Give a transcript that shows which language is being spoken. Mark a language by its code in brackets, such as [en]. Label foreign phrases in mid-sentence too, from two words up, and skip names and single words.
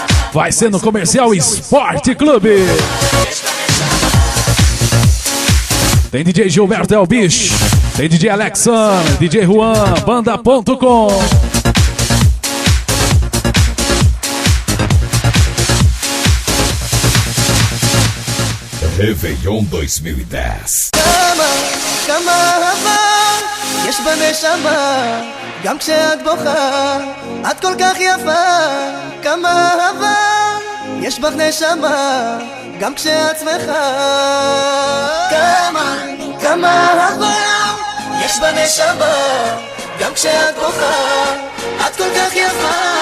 [pt] Vai ser no Comercial Esporte Clube. Tem DJ Gilberto Elbish, tem DJ Alexan, DJ Juan, banda.com. Réveillon 2010. [he] כמה אהבה יש בנשמה, גם כשאת בוכה את כל כך יפה. כמה אהבה יש בך נשמה, גם כשאת שמחה. כמה אהבה יש בנשמה, גם כשאת בוכה את כל כך יפה.